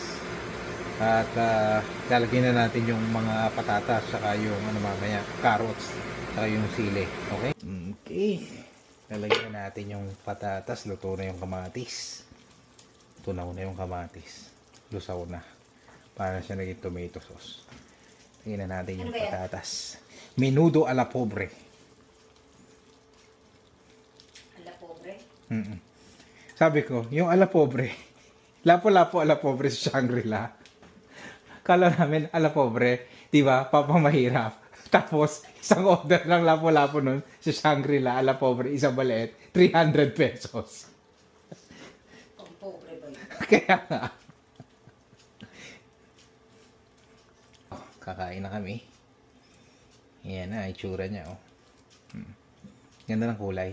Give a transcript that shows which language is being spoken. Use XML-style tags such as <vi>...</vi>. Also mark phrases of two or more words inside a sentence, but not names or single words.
<tl>At lalagyan na natin yung mga patatas saka yung mamaya, carrots saka yung sili. Okay? Okay. Lalagyan natin yung patatas. Luto na yung kamatis. Tunaw na yung kamatis. Lusaw na. Para siya naging</tl> <en>tomato sauce.</en> <tl>Tingnan natin yung patatas. Menudo a la pobre. A la pobre? Sabi ko, yung a la pobre. Lapo-lapo a la pobre sa Shangri-La. Kala namin a la pobre. Diba? Papamahirap. Tapos, isang order ng lapo-lapo nun sa Shangri-La, a la pobre, isang maliit, 300 pesos. Ang pobre ba yun? Kaya nga. Kakain na kami. Yan na, itsura niya, oh. Ganda ng kulay.</tl>